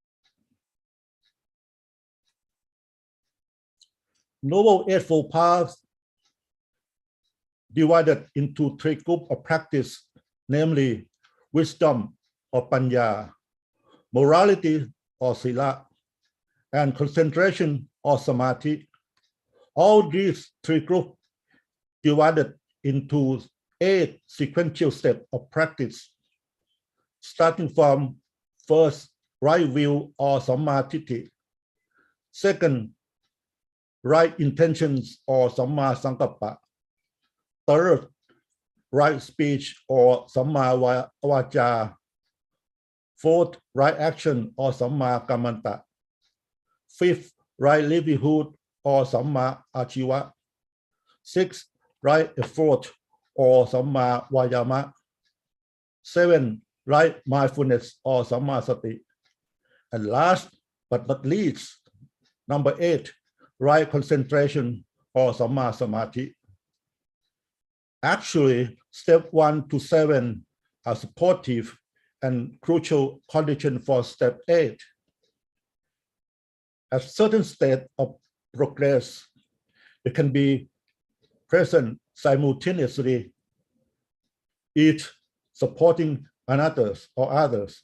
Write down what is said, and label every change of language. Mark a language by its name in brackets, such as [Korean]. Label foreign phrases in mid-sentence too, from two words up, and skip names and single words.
[English] Noble Eightfold Path divided into 3 groups of practice, namely wisdom or panya, morality or sila, and concentration or samadhi. All these 3 groups divided into 8 sequential steps of practice, starting from first, right view [Pali] or samma ditthi, [English] second, right intentions or [Pali] samma sankappa, [English] third, right speech or [Pali] samma vaca, [English] fourth, right action or [Pali] samma kammanta, [English] fifth, right livelihood or [Pali] samma achiva, [English] sixth, right effort or [Pali] samma vayama, [English] seven, right mindfulness or [Pali] samma sati, [English] and last but not least, number 8, right concentration or [Pali] samma samadhi. [English] Actually, step 1 to 7 are supportive and crucial conditions for step 8. At certain state of progress, it can be present simultaneously, each supporting another's or others.